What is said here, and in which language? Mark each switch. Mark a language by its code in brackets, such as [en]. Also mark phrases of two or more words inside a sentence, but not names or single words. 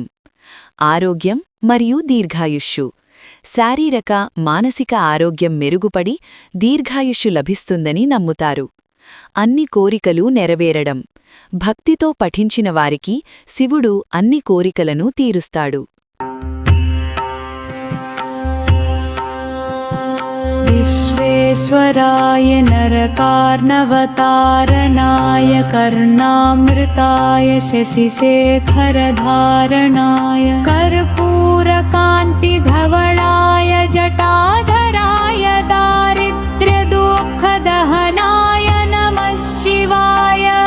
[te] ఆరోగ్యం మరియు దీర్ఘాయుష్షు: శారీరక మానసిక ఆరోగ్యం మెరుగుపడి దీర్ఘాయుష్షు లభిస్తుందని నమ్ముతారు. అన్ని కోరికలు నెరవేరడం: భక్తితో పఠించిన వారికి శివుడు అన్ని కోరికలను తీరుస్తాడు. [sa] विश्वेश्वराय नरकार्णवतारणाय कर्णामृताय शशिशेखरधारणाय कर्पूरकान्तिधवलाय जटाधराय दारिद्र्यदुःखदहनाय नमः शिवाय.